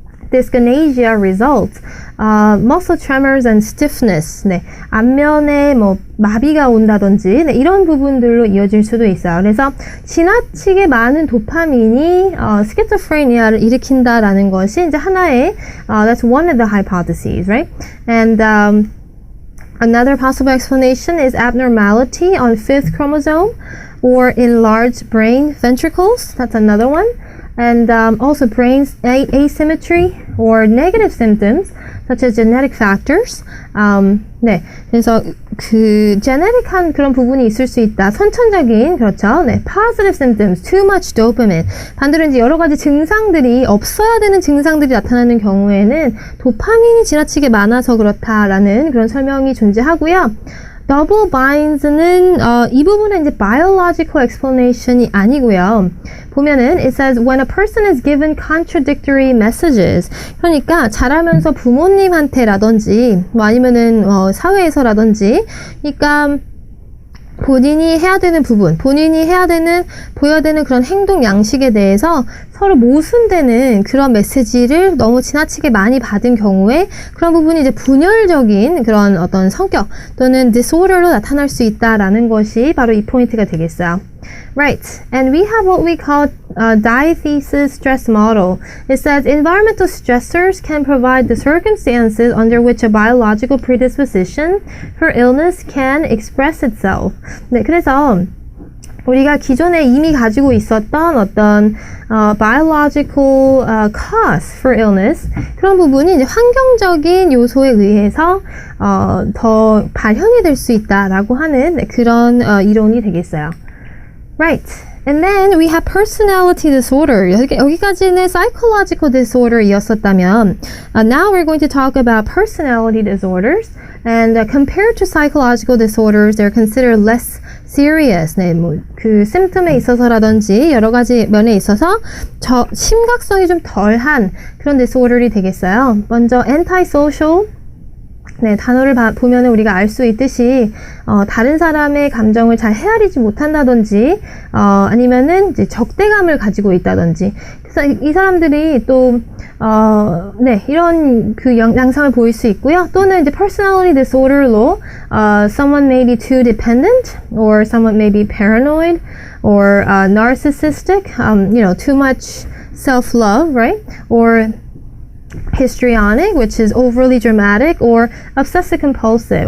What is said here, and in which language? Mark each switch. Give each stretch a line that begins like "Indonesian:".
English: dyskinesia results muscle tremors and stiffness.
Korean: 네, 안면에 뭐 마비가 온다든지 네, 이런 부분들로 이어질 수도 있어요. 그래서 지나치게 많은 도파민이 스키조프레니아를 일으킨다라는 것이 이제 하나의
English: that's one of the hypotheses, right? And another possible explanation is abnormality on 5th chromosome or enlarged brain ventricles. That's another one. And also brain asymmetry or negative symptoms such as genetic factors.
Korean: 네, 그래서 그 genetic한 그런 부분이 있을 수 있다. 선천적인 그렇죠.
English: 네, positive symptoms, too much dopamine.
Korean: 반대로 이제 여러 가지 증상들이 없어야 되는 증상들이 나타나는 경우에는 도파민이 지나치게 많아서 그렇다라는 그런 설명이 존재하고요. double binds는 이 부분은 이제 biological explanation이 아니고요. 보면은
English: it says when a person is given contradictory messages.
Korean: 그러니까 자라면서 부모님한테라든지 뭐 아니면은 사회에서라든지 그러니까 본인이 해야 되는 부분, 본인이 해야 되는, 보여야 되는 그런 행동 양식에 대해서 서로 모순되는 그런 메시지를 너무 지나치게 많이 받은 경우에 그런 부분이 이제 분열적인 그런 어떤 성격 또는 disorder로 나타날 수 있다라는 것이 바로 이 포인트가 되겠어요.
English: Right, and we have what we call diathesis stress model. It says environmental stressors can provide the circumstances under which a biological predisposition for illness can express itself.
Korean: 네, 그래서 우리가 기존에 이미 가지고 있었던 어떤
English: biological cause for illness
Korean: 그런 부분이 이제 환경적인 요소에 의해서 더 발현이 될 수 있다라고 하는 그런 이론이 되겠어요.
English: Right. And then we have personality disorder.
Korean: 여기까지는 psychological disorder이었었다면
English: now we're going to talk about personality disorders. And compared to psychological disorders, they're considered less serious.
Korean: 네, 뭐 그 symptom에 있어서라든지 여러 가지 면에 있어서 심각성이 좀 덜한 그런 disorder이 되겠어요. 먼저 antisocial. 네, 단어를 보면은 우리가 알 수 있듯이 다른 사람의 감정을 잘 헤아리지 못한다든지 아니면은 이제 적대감을 가지고 있다든지 그래서 이 사람들이 또 네, 이런 그 양상을 보일 수 있고요. 또는 이제 personality disorder로
English: someone may be too dependent or someone may be paranoid or narcissistic, you know, too much self-love, right? Or histrionic, which is overly dramatic, or obsessive compulsive.